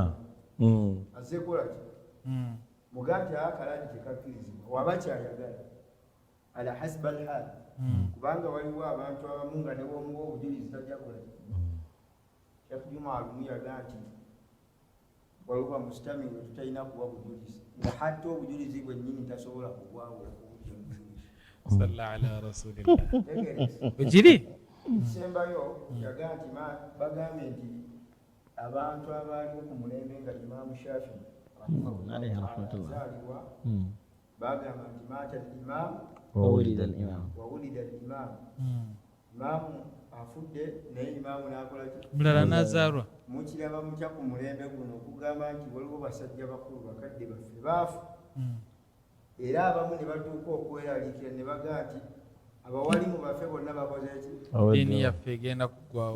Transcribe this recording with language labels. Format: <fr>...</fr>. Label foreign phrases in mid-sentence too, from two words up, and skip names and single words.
<lg>azze kola ki muga nti akalandi tekakkirizibwa waba kyayagala</lg> <ar>على حسب الحال</ar> <lg>kubanga waliwo abantu abamu nga newomuwa obujulizi tajja kola ki Sheikh Juma alumu yaga nti waliwo musitami we tutalina kuwa bujulizi nga hatta obujulizi bwennyini tasobola kubwawula</lg> <ar>صلى الله على رسول الله ojiri</ar> <lg>kisembayo yaga nti bagambye nti abantu abaaliwo ku mulembe nga imamu Shafii azaalibwa bagamba nti</lg> <ar>مات الإمام وولد الإمام</ar> <lg>imamu afudde naye imamu n'akola ki mulala n'azaalwa mukiraba mutya ku mulembe guno okugamba nti waliwo basajja bakulu bakadde baffe baafu era abamu ne batuuka okweraliikira ne baga nti abawalimu baffe bonna bakoze ki diini yaffe egenda kuggwawo</lg>